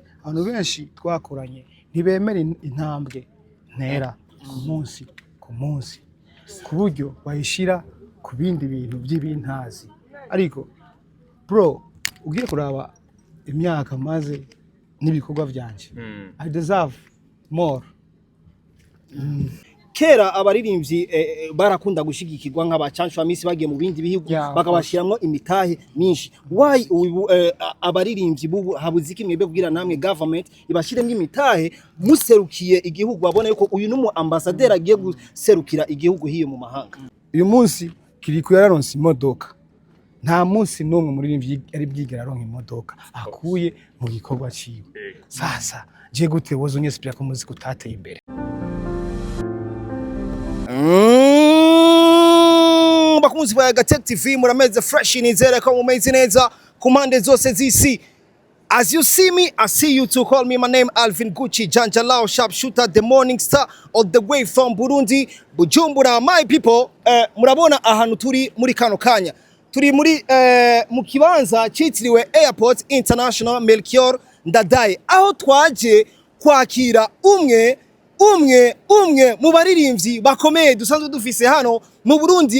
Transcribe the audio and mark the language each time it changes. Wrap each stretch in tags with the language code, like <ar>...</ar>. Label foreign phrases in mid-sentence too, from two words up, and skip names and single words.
<rn>Abantu benshi twakoranye ntibemera intambwe ntera ku munsi ku buryo bayishira ku bindi bintu by'ibintazi. Ariko bro, ugiye kuraba imyaka maze n'ibikorwa byanje.</rn> <en>I deserve more.</en> <rn>Kera abaririmbyi barakunda gushigikirwa nk'abacancwa misi bagiye mu bindi bihugu bakabashiramwo imitahe myinshi. Why abaririmbyi bubu habuze kimwe bebwira namwe government ibashiremwe imitahe muserukiye igihugu babone yuko uyu numu ambassadeur agiye guserukira igihugu hiyo mu mahanga. Uyu munsi Kiriku yararonse imodoka. Nta munsi n'umwe muri ari bwigera aronka imodoka akuye mu gikorwa ciwe. Sasa je gute wozo nyespira ko muziki utateye imbere. Bakunzi ba Gatech TV murameze fresh nizere ko mumeze neza kumande zose zisi.</rn> <en>As you see me, I see you too. Call me my name Alvin Gucci Janjalao Sharpshooter, the morning star all the way from Burundi, Bujumbura. My people,</en> <rn>murabona ahantu turi muri kano kanya. Turi muri mu kibanza cyitiriwe Airport International Melchior Ndadaye, aho twaje kwakira umwe mu baririmbyi bakomeye dusanzwe dufise hano mu Burundi.</rn>